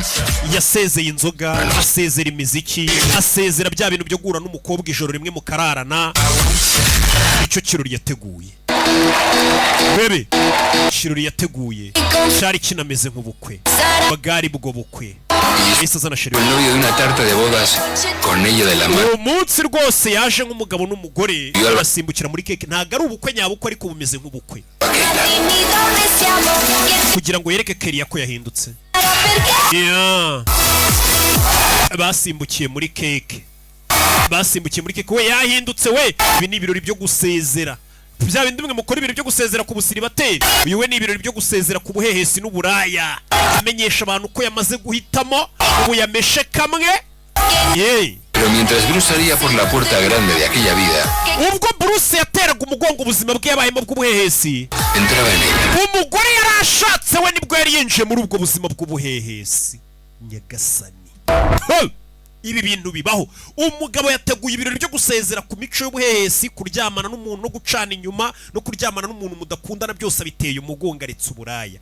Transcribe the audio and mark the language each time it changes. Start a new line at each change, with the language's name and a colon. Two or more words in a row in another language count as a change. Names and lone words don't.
Kinyarwanda: Yasezeye inzoga, asezera imiziki, asezera bya bintu byo guhura n'umukobwa ijoro rimwe mu kararana. Icyo kirori yateguye bebe, ikirori yateguye cyari kinameze nk'ubukwe bagari bwo bukwe. Ese azana sheri
Spanish: El novio de una tarta de bodas con ella de la mano.
Kinyarwanda: umunsi rwose yaje nk'umugabo n'umugore basimbukira muri keke. Ntago ari ubukwe nyabukwe ariko bumeze nk'ubukwe kugira ngo yereke Keria ko yahindutse. Basimbukiye muri keke, basimbukiye muri keke. We yahindutse we. Ibi ni ibirori byo gusezera. Bya bindi bimwe mukora ibirori byo gusezera ku busiribateri. Uyu we ni ibirori byo gusezera ku buhehesi n'uburaya. Amenyesha abantu ko yamaze guhitamo ubu yameshe kamwe.
Spanish: Pero mientras Bruce salía por la puerta grande de aquella vida,
Kinyarwanda: ubwo Bruce yateraga umugongo ubuzima bwe yabayemo bw'ubuhehesi,
Spanish: entraba en ella.
Kinyarwanda: umugore yarashatse we nibwo yari yinjiye muri ubwo buzima bw'ubuhehesi. Nyagasani, ibi bintu bibaho. Umugabo yateguye ibirori byo gusezera ku mico y'ubuhehesi, kuryamana n'umuntu no gucana inyuma no kuryamana n'umuntu mudakundana byose biteye umugongo aretse uburaya.